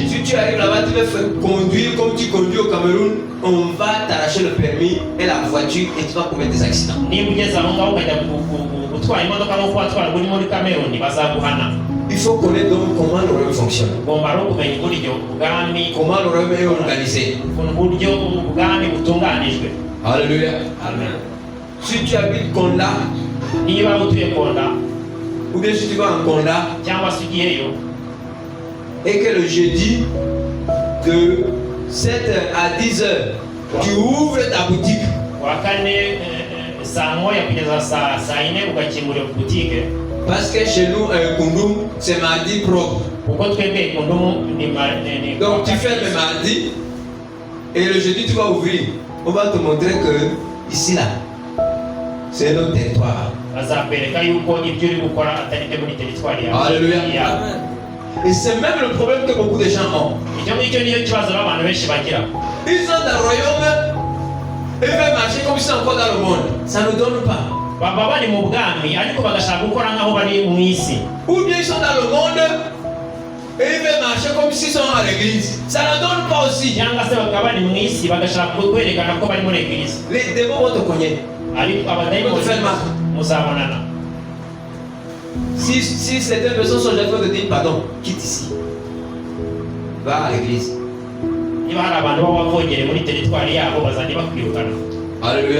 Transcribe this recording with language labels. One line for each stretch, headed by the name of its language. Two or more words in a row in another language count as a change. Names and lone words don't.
French: Si tu arrives là-bas, tu vas faire conduire comme tu conduis au Cameroun, on va t'arracher le permis et la voiture et tu vas commettre des accidents.
Kinyarwanda: Niba ugeze aho ngaho ukajya gutwara imodoka nk'uko watwara uri muri Cameroon bazaguhana.
French: Il faut connaître donc comment le royaume fonctionne.
Kinyarwanda: Ugomba rero kumenya uburyo ubwami
French: Comment le royaume est organisé.
Kinyarwanda: uburyo ubwami butunganijwe.
French: Alléluia. Amen. Si tu habites Konda,
Kinyarwanda: Niba utuye Konda
French: ou bien si tu vas en Konda,
Kinyarwanda: cyangwa se ugiyeyo
French: et que le jeudi de 7h à 10h, tu ouvres ta boutique,
Kinyarwanda: wa kane saa moya kugeza saa yine ugakingurira butike,
French: parce que chez nous, un Kundum, c'est mardi propre.
Kinyarwanda: kuko twebwe Kundumu ni
French: Donc tu fais le mardi, et le jeudi tu vas ouvrir. On va te montrer que ici là, c'est notre territoire.
Kinyarwanda: bazakwereka yuko ibyo uri gukora atari byo muri teritwari yawe.
French: Alléluia. Et c'est même le problème que beaucoup de gens ont.
Kinyarwanda: Icyo ngicyo niyo kibazo abantu benshi bagira.
French: Ils sont dans le royaume, ils veulent marcher comme ils sont encore dans le monde. Ça ne donne pas.
Kinyarwanda: Baba bari mu bwami ariko bagashaka gukora nk'aho bari mu isi.
French: Ou bien ils sont dans le monde et ils veulent marcher comme s'ils sont à l'église. Ça ne donne pas aussi.
Kinyarwanda: Cyangwa se bakaba bari mu isi bagashaka kwerekana ko bari muri eglise.
French: Les démons vont te cogner. On te fait mal. Si certaines personnes sont en train de dire pardon, quitte ici. Va à l'église. Alléluia.